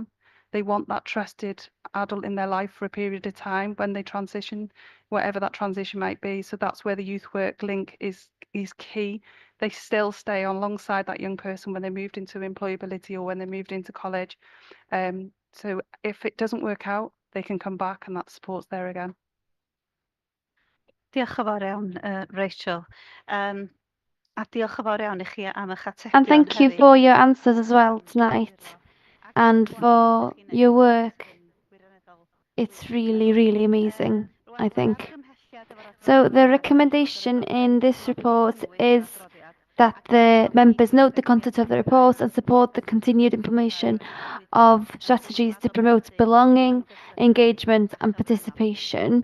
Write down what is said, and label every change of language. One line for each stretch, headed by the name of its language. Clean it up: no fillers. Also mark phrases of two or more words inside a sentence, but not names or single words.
English: They want that trusted adult in their life for a period of time when they transition, whatever that transition might be. So that's where the youth work link is key. They still stay alongside that young person when they moved into employability or when they moved into college. So if it doesn't work out, they can come back and that support's there again.
Welsh: Diolch yn fawr iawn, Rachel. A diolch yn fawr iawn i chi am eich atebion
English: And thank you for your answers as well tonight and for your work. It's really, really amazing, I think. So the recommendation in this report is that the members note the content of the report and support the continued implementation of strategies to promote belonging, engagement and participation.